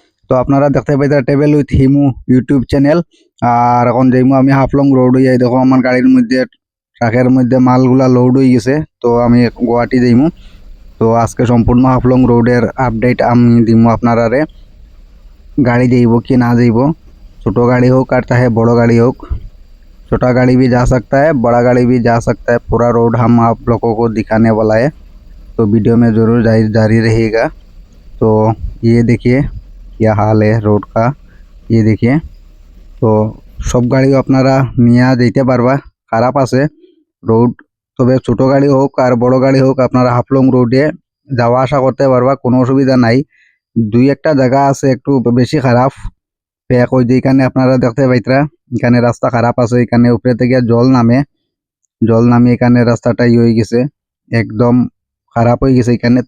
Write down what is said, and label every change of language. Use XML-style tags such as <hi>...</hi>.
<bn>তো আপনারা দেখতে পাইতা travel with Himu YouTube channel. আর এখন যাইমু আমি হাফলং রোড হয়ে যাই। দেখো আমার গাড়ির মধ্যে ট্রাকের মধ্যে মালগুলা লোড হয়ে গেছে। তো আমি গুয়াহাটি যাইমু। তো আজকে সম্পূর্ণ হাফলং রোডের আপডেট আমি দিমু আপনারারে। गाड़ी जाइबो कि ना जाइबो, छोटो गाड़ी हो</bn> <hi>और चाहे बड़ो गाड़ी हो, छोटा गाड़ी भी जा सकता है, बड़ा गाड़ी भी जा सकता है। पूरा रोड हम आप लोगों को दिखाने वाला है, तो वीडियो में ज़रूर जारी रहेगा। तो ये देखिए क्या हाल है रोड का, ये देखिए। तो सब गाड़ी</hi> <bn>আপনারা নিয়ে যেতে পারবা, খারাপ আছে রোড, তবে ছোট গাড়ি হোক আর বড় গাড়ি হোক আপনারা হাফলং রোডে যাওয়া আসা করতে পারবা, কোনো অসুবিধা নাই। দুই একটা জায়গা আছে একটু বেশি খারাপ, এক ওই যে এখানে আপনারা দেখতে পাইতরা, এখানে রাস্তা খারাপ আছে, এখানে উপরে থেকে জল নামে এখানে রাস্তাটা হয়ে গেছে, একদম খারাপ হয়ে গেছে এখানে।</bn>